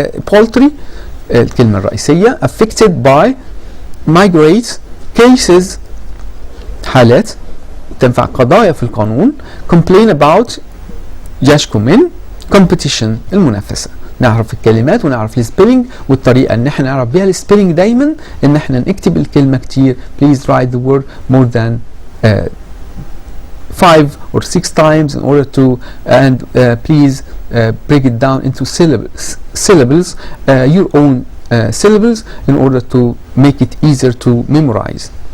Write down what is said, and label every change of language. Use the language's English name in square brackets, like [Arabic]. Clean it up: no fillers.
[Arabic] poultry الكلمة الرئيسية. [English] affected by migrate cases [Arabic] حالات تنفع قضايا في القانون. [English] complain about [Arabic] يشكو من. competition المنافسة. نعرف الكلمات ونعرف السبيلنج، والطريقة ان احنا نعرف بيها السبيلنج دايما ان احنا نكتب الكلمة كتير. [English] please write the word more than 5 or 6 times in order to and please break it down into syllables your own syllables in order to make it easier to memorize.